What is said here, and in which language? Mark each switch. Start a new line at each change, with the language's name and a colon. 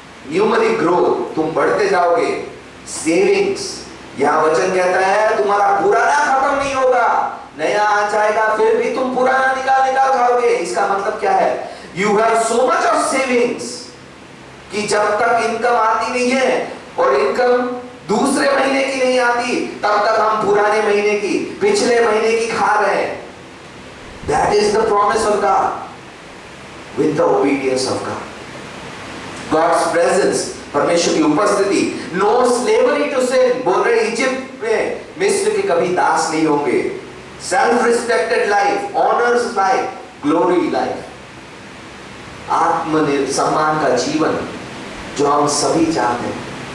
Hindi: Numeric growth, तुम बढ़ते जाओगे। सेविंग्स, यह वचन कहता है तुम्हारा पुराना खत्म नहीं होगा, नया आ जाएगा, फिर भी तुम पुराना निकाल खाओगे। इसका मतलब क्या है?
English: you have so much of savings
Hindi: कि जब तक इनकम आती नहीं है और इनकम दूसरे महीने की नहीं आती, तब तक हम पुराने महीने की, पिछले महीने की खा रहे हैं।
English: That is the promise of God with the obedience of God. God's presence,
Hindi: परमेश्वर की उपस्थिति।
English: No slavery to sin,
Hindi: बोल रहे इजिप्ट में मिस्र के कभी दास नहीं होंगे।
English: Self respected life, honors life, glory life,
Hindi: आत्मनिर्भर सम्मान का जीवन जो हम सभी चाहते हैं।